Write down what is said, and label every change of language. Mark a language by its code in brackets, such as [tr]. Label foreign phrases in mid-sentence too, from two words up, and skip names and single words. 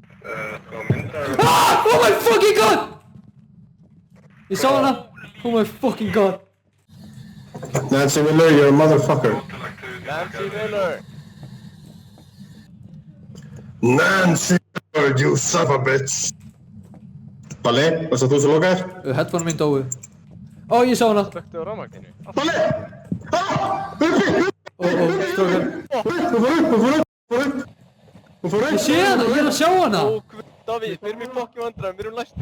[en] Ah! Oh my fucking god! [is] Ég sá hana! [en] Oh my fucking god! Nancy Miller, you're a motherfucker. Nancy Miller! Nancy Miller, you son of a bitch. [is] Balli, varst það þú sem lokaðir? Headphone mín dói. Ó, ég sá hana! Slöktu á rafmagninu. Balli! Strókar. Hún fór upp! Ég sé hana, ég er að sjá hana! Ó, Davíð, við erum í fokki vandræðum, við erum læstir